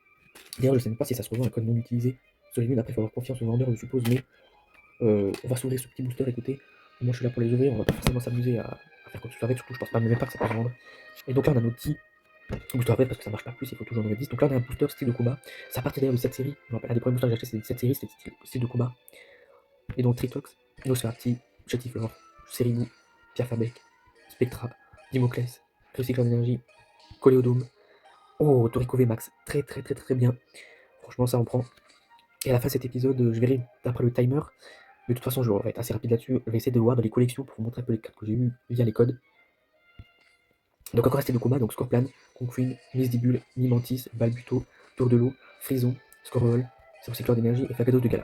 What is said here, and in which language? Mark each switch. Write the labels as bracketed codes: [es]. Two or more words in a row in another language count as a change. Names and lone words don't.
[fr] D'ailleurs, je sais même pas si ça se revend un code non utilisé. Soleil lune, après, il faut avoir confiance au vendeur, je suppose, mais on va s'ouvrir ce petit booster. Écoutez, moi je suis là pour les ouvrir, on va pas forcément s'amuser à faire quoi que ce soit avec, surtout je pense pas même pas que ça peut se vendre. Et donc là, on a nos petits booster après parce que ça marche pas plus, il faut toujours en mettre 10. Donc là on a un booster style de combat. Ça partait d'ailleurs de cette série. Je me rappelle, un des premiers boosters que j'ai acheté c'était cette série, c'était style de combat. Et donc Tritox, Nosferati, Chatiflore, Seribou, Pierre Fabec, Spectra, Dimoclès, Recycleur d'énergie, Coléodome. Oh, Toriko VMAX, très très très très bien. Franchement ça on prend. Et à la fin de cet épisode, je verrai d'après le timer. Mais de toute façon je vais être assez rapide là-dessus. Je vais essayer de voir dans les collections pour vous montrer un peu les cartes que j'ai eues via les codes. Donc encore resté de combat, donc Scorpion, Conqueen, Misdibule, Mimantis, Balbuto, Tour de l'eau, Frison, Scorol, Recycleur d'énergie et Fagados de Gala.